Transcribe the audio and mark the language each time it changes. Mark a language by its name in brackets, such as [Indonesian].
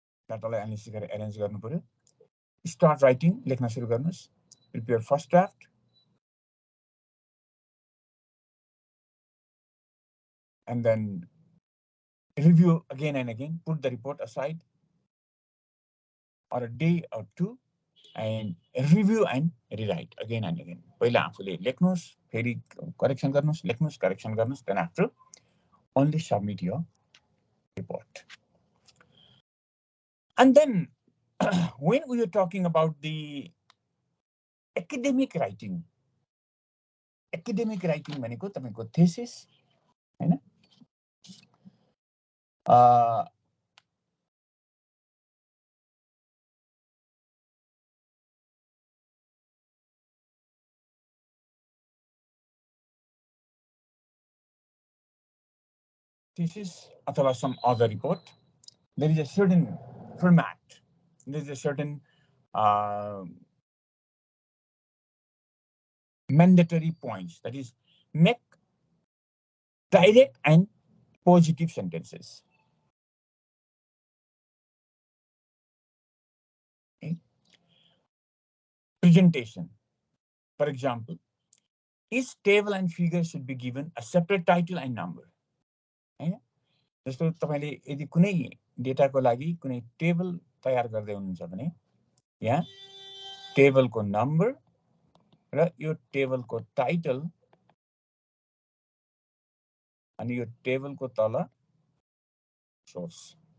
[Nepali] डाटालाई analysis गरेर arrange गर्नु पर्यो। [English] start writing, [Nepali] लेख्न सुरु गर्नुस्। [English] Prepare first draft, and then review again and again. Put the report aside or a day or two and review and rewrite again and again. [Nepali] पहिला आफूले लेख्नुस्, फेरि correction गर्नुस्, लेख्नुस्, करेक्सन गर्नुस्, [English] then after only submit your report. And then when we are talking about the academic writing [Nepali] भनेको तपाईको [English] thesis हैन, thesis अथवा some other report, there is a certain format, there is a certain mandatory points, that is, make direct and positive sentences. Okay. Presentation, for example, each table and figure should be given a separate title and number. [Nepali] जस्तो तपाईले यदि कुनै डेटाको लागि कुनै table तयार गर्दै हुनुहुन्छ भने यहाँ टेबलको नम्बर र यो टेबलको टाइटल अनि यो टेबलको तल सोर्स।